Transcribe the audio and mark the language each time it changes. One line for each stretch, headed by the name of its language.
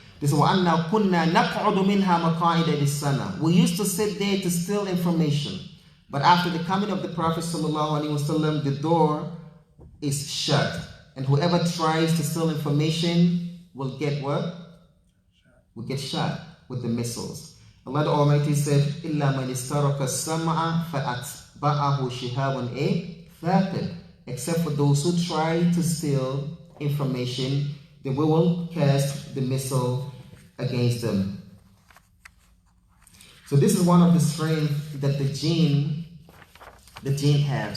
English: This is
Arabic: وَأَنَّا كُنَّا نَقْعُدُ مِنْهَا مَقَاعِدَ لِلسَّمَعِ.
English: We used to sit there to steal information. But after the coming of the Prophet ﷺ, the door is shut. And whoever tries to steal information will get what? Will get shot with the missiles. Allah the Almighty said,
Arabic: إِلَّا مَنِ اسْتَرَكَ السَّمْعَ فَأَتْبَعَهُ شِهَابٌ ثَاقِبٌ.
English: Except for those who try to steal information, then we will cast the missile against them. So this is one of the strengths that the jinn have.